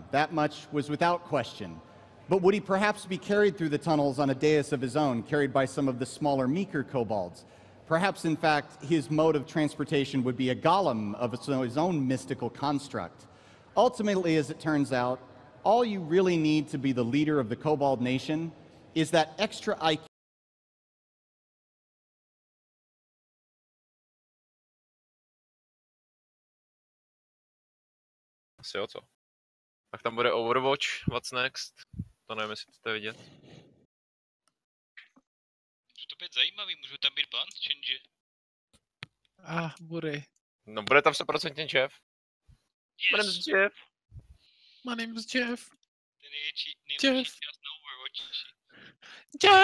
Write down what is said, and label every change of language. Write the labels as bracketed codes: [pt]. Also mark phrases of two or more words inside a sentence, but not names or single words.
[en] That much was without question. But would he perhaps be carried through the tunnels on a dais of his own, carried by some of the smaller, meeker kobolds? Perhaps, in fact, his mode of transportation would be a golem of his own mystical construct. Ultimately, as it turns out, all you really need to be the leader of the Kobold Nation is that extra IQ. [cs] Asi jo, co? Tak tam bude Overwatch, [en] what's next? [cs] To nevím, jestli chcete vidět. Může to být zajímavý, můžu tam být [en] ban change. [cs] Buri. No bude tam 100% Jeff. [en] Yes. My name's Jeff. My name's Jeff. Jeff. Jeff.